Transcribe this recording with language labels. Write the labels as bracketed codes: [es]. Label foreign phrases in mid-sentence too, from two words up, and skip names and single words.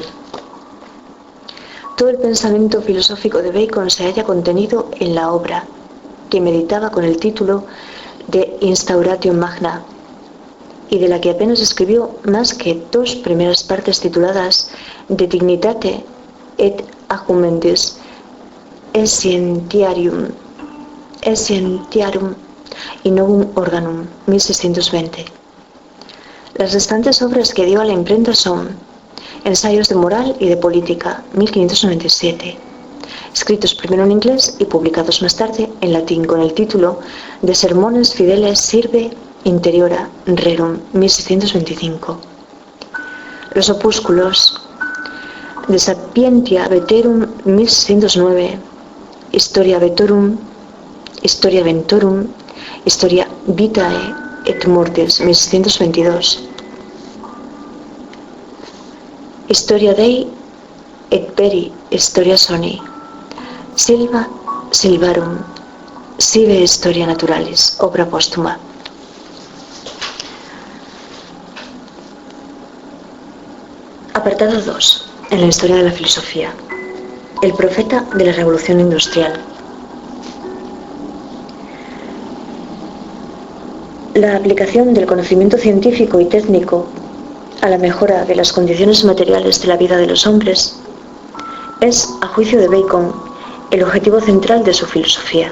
[es] Todo el pensamiento filosófico de Bacon se halla contenido en la obra, que meditaba con el título de Instauratio Magna, y de la que apenas escribió más que 2 primeras partes tituladas De Dignitate et Argumentis Essentiarum y Novum Organum, 1620. Las restantes obras que dio a la imprenta son Ensayos de moral y de política, 1597, escritos primero en inglés y publicados más tarde en latín con el título de Sermones Fideles Sirve Interiora Rerum, 1625. Los opúsculos De Sapientia Veterum, 1609, Historia Ventorum, Historia Vitae et Mortis, 1622, Historia Dei et Peri Historia Soni, Silva Silvarum, Sive Historia Naturalis, obra póstuma. Apartado 2. En la historia de la filosofía. El profeta de la Revolución Industrial. La aplicación del conocimiento científico y técnico a la mejora de las condiciones materiales de la vida de los hombres es, a juicio de Bacon, el objetivo central de su filosofía.